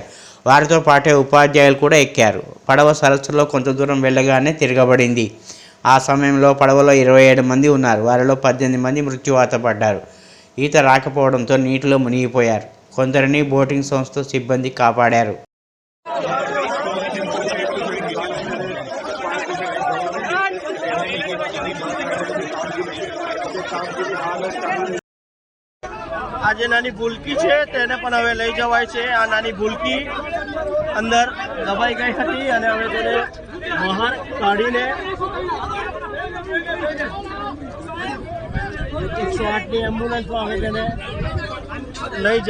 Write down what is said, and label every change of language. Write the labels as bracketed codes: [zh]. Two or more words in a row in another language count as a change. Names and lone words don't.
[te] వారితో పాటే ఉపాధ్యాయులు కూడా ఎక్కారు. పడవ సరస్సులో కొంత దూరం వెళ్ళగానే తిరగబడింది. ఆ సమయంలో పడవలో 27 మంది ఉన్నారు. వారిలో 18 మంది మృత్యువాత పడ్డారు. ఈత రాకపోవడంతో నీటిలో మునిగిపోయారు. కొందరిని బోటింగ్ సంస్థ సిబ్బంది కాపాడారు. [gu] આજે નાની ભૂલકી છે તેને પણ હવે લઈ જવાય છે. આ નાની ભૂલકી અંદર દબાઈ ગઈ હતી અને હવે તેને બહાર કાઢીને 108ની એમ્બ્યુલન્સમાં હવે તેને લઈ જઈ રહ્યા છે.